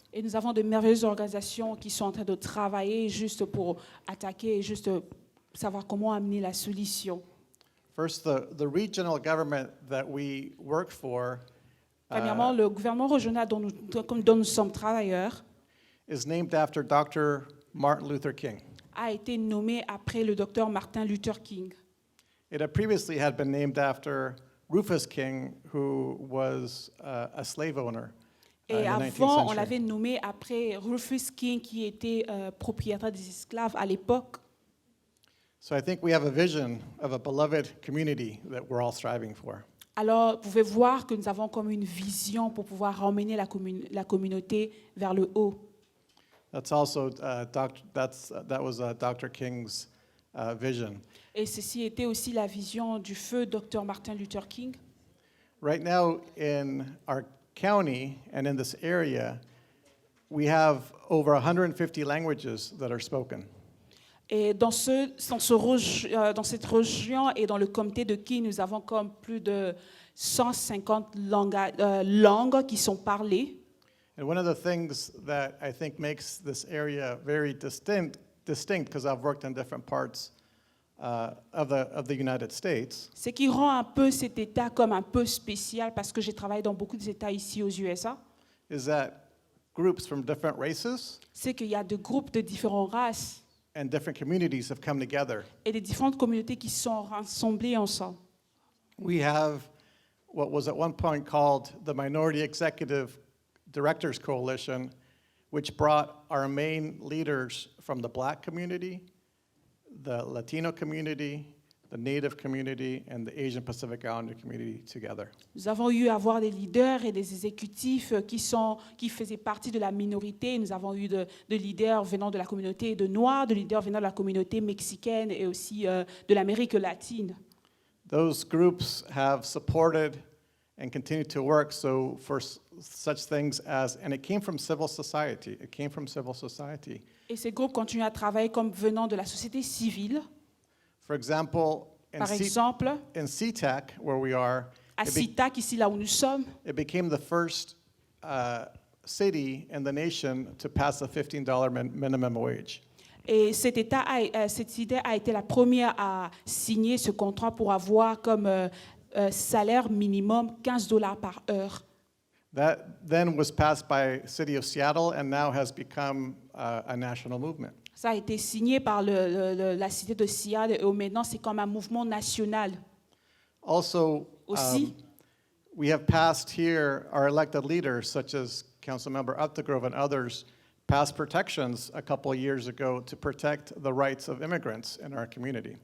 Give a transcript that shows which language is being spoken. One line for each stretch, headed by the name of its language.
French: Et nous avons de merveilleuses organisations qui sont en train de travailler juste pour attaquer, juste savoir comment amener la solution.
English: First, the regional government that we work for
French: Premièrement, le gouvernement régional dont nous sommes travailleurs
English: is named after Dr. Martin Luther King.
French: a été nommé après le docteur Martin Luther King.
English: It had previously had been named after Rufus King, who was a slave owner in
French: Et
English: the 19th
French: avant, on
English: century.
French: l'avait nommé après Rufus King, qui était propriétaire des esclaves à l'époque.
English: So I think we have a vision of a beloved community that we're all striving for.
French: Alors, vous pouvez voir que nous avons comme une vision pour pouvoir emmener la communauté vers le haut.
English: That's also that was Dr. King's vision.
French: Et ceci était aussi la vision du feu Dr. Martin Luther King.
English: Right now in our county and in this area, we have over 150 languages that are spoken.
French: Et dans cette région et dans le comté de King, nous avons comme plus de 150 langues qui sont parlées.
English: And one of the things that I think makes this area very distinct, because I've worked in different parts of the United States,
French: Ce qui rend un peu cet État comme un peu spécial, parce que j'ai travaillé dans beaucoup d'États ici aux USA,
English: is that groups from different races
French: c'est qu'il y a des groupes de différentes races
English: and different communities have come together.
French: et des différentes communautés qui sont rassemblées ensemble.
English: We have what was at one point called the Minority Executive Directors Coalition, which brought our main leaders from the Black community, the Latino community, the Native community, and the Asian Pacific Islander community together.
French: Nous avons eu à voir des leaders et des exécutifs qui faisaient partie de la minorité. Nous avons eu de leaders venant de la communauté de Noirs, de leaders venant de la communauté mexicaine et aussi de l'Amérique latine.
English: Those groups have supported and continue to work for such things as, and it came from civil society. It came from civil society.
French: Et ces groupes continuent à travailler comme venant de la société civile.
English: For example,
French: Par exemple,
English: in SeaTac, where we are,
French: à SeaTac, ici là où nous sommes,
English: it became the first city in the nation to pass the $15 minimum wage.
French: et cette idée a été la première à signer ce contrat pour avoir comme salaire minimum $15 par heure.
English: That then was passed by City of Seattle and now has become a national movement.
French: Ça a été signé par la cité de Seattle et maintenant c'est comme un mouvement national.
English: Also,
French: Aussi,
English: we have passed here our elected leaders, such as Councilmember Updegrove and others, passed protections a couple of years ago to protect the rights of immigrants in our community.